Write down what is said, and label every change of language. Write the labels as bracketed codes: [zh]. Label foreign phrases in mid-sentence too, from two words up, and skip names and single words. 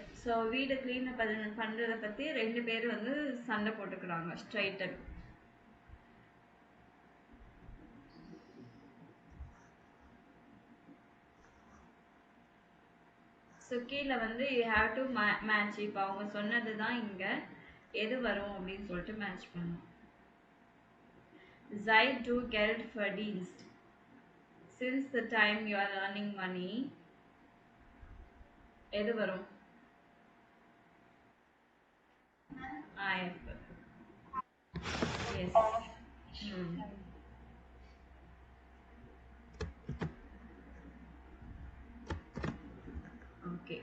[ta] ஸோ வீடு க்ளீன் பண்ணுறதை பற்றி 2 பேர் வந்து சண்டை போட்டுக்கிறாங்க, ஸ்ட்ரைட்டன். [en] ஸோ [ta] கீழே வந்து [en] you have to match. [ta] இப்போ அவங்க சொன்னது தான் இங்கே எது வரும் அப்படின்னு சொல்லிட்டு மேட்ச் பண்ணும். [de] Zeit du Geld verdienst. [en] Since the time you are earning money. [ta] எது வரும்? [en] F. Yes. Okay.